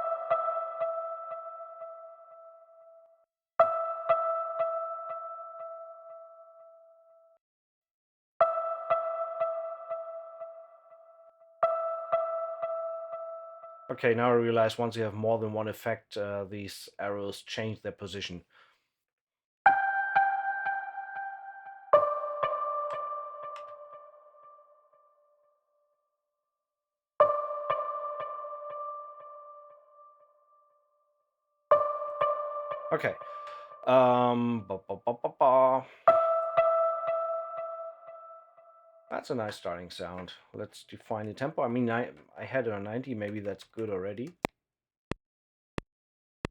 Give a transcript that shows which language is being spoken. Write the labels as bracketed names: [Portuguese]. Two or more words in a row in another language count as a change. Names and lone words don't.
[English] Okay, now I realize once you have more than one effect, these arrows change their position. Okay. Ba, ba, ba, ba, ba. That's a nice starting sound. Let's define the tempo. I mean, I had it on 90. Maybe that's good already.